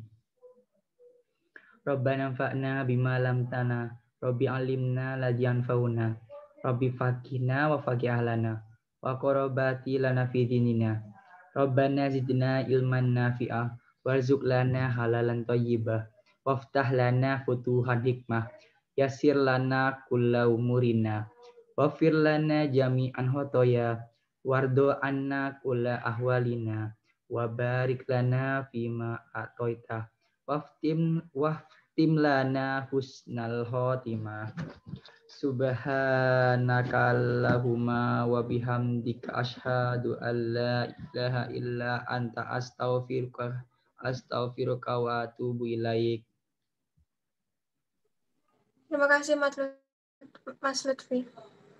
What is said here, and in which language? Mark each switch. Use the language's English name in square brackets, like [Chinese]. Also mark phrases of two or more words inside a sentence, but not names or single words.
[Arabic] ربنا انفعنا بما علمتنا ربي علمنا الذي ينفعنا ربي فقهنا وفقه أهلنا وقرابتي لنا في ديننا. ربنا زدنا علما نافعة وارزق لنا حلالا طيبة وافتح لنا فتوحا حكمة يسر لنا كل أمورنا. واغفر لنا جميعا خطايا وارض عنا كل أحوالنا وبارك لنا فيما أعطيت واختم لنا حسن الخاتمة. سبحانك اللهم وبحمدك أشهد أن لا إله إلا أنت أستغفرك وأتوب إليك. [Indonesian] Terima kasih Mas Lutfi.